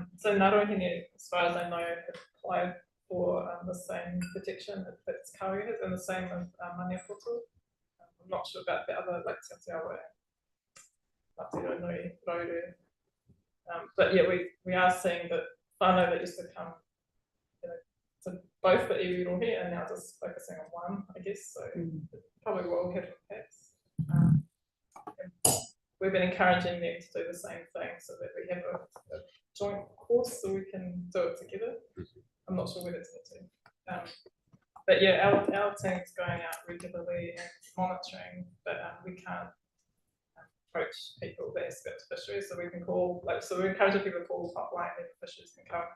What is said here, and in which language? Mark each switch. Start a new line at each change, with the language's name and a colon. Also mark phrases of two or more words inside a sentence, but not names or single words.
English: So Ngaruahine, as far as I know, have applied for the same protection that Kauri has, and the same with Maniapoto. I'm not sure about the other, like Te Awa and Ngāti Nui Rauru. But yeah, we are seeing that whānau that used to come, you know, to both the
Māori: iwi rohe
English: and now just focusing on one, I guess. So it probably will have impacts. We've been encouraging them to do the same thing so that we have a joint course so we can do it together. I'm not sure whether it's the two. But yeah, our team's going out regularly and monitoring, but we can't approach people that expect fisheries, so we can call, like, so we're encouraging people to call hotline and fisheries can come.